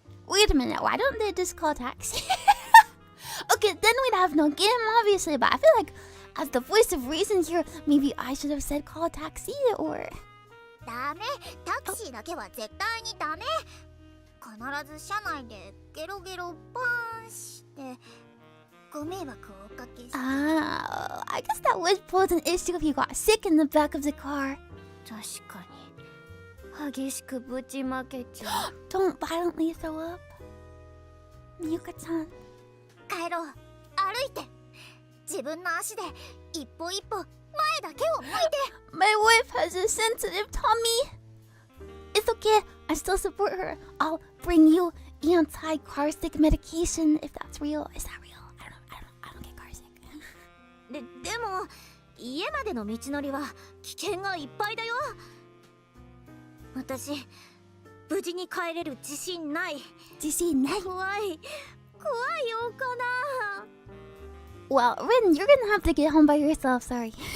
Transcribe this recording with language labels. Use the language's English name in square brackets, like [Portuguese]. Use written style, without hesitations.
[English] Wait a minute, why don't they just call taxi? Okay, then we'd have no game, obviously, but I feel like as the voice of reason here, maybe I should have said call taxi or... [Japanese] ダメ。タクシーだけは絶対にダメ。必ず車内でゲロゲロパーンしてご迷惑をおかけして。 [English] Ah, I guess that would pose an issue if you got sick in the back of the car. [Japanese] 確かに激しくぶちまけちゃう。 [English] Don't violently throw up. Miyuka-chan. [Japanese] 帰ろう。歩いて。自分の足で一歩一歩前だけを向いて。 [English] My wife has a sensitive tummy. It's okay, I still support her. I'll bring you anti-car sick medication if that's real. Is that real? I don't get car sick. [Japanese] でも家までの道のりは危険がいっぱいだよ。私無事に帰れる自信ない。 [English] Do you see night? [Japanese] 怖いよかな。 [English] Well, Rin, you're gonna have to get home by yourself, sorry.